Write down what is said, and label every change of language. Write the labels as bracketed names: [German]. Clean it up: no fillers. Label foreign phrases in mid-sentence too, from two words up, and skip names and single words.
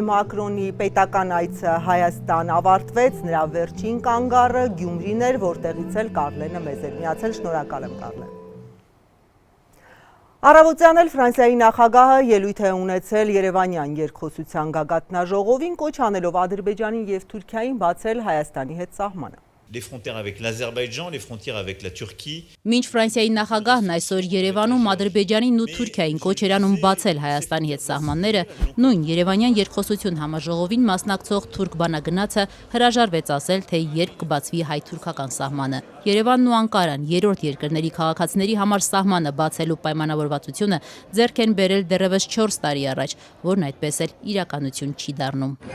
[Armenian] Մակրոնի պետական այցը Հայաստան ավարտվեց, նրա վերջին կանգառը Գյումրին էր, որտեղից էլ Կարլենը մեզ էր միացել, շնորհակալ եմ Կարլեն։ Առավոտյան էլ Ֆրանսիայի նախագահը ելույթ է ունեցել Երևանյան երկխոսության գագաթնաժողովին, կոչ անելով Ադրբեջանին եւ Թուրքիային բացել Հայաստանի հետ սահմանը։ [French] Les frontières avec l'Azerbaïdjan, les frontières avec la Turquie. [Armenian] Մինչ Ֆրանսիայի նախագահն այսօր Երևանում Ադրբեջանին ու Թուրքիային կոչ էր անում բացել Հայաստանի հետ սահմանները, նույն Երևանյան երկխոսություն համաժողովին մասնակցող թուրք բանագնացը հրաժարվեց ասել, թե երբ կբացվի հայ-թուրքական սահմանը։ Երևանն ու Անկարան երրորդ երկրների քաղաքացիների համար սահմանը բացելու պայմանավորվածությունը ձեռք են բերել դեռևս 4 տարի առաջ, որն այդպես էլ իրականություն չի դառնում։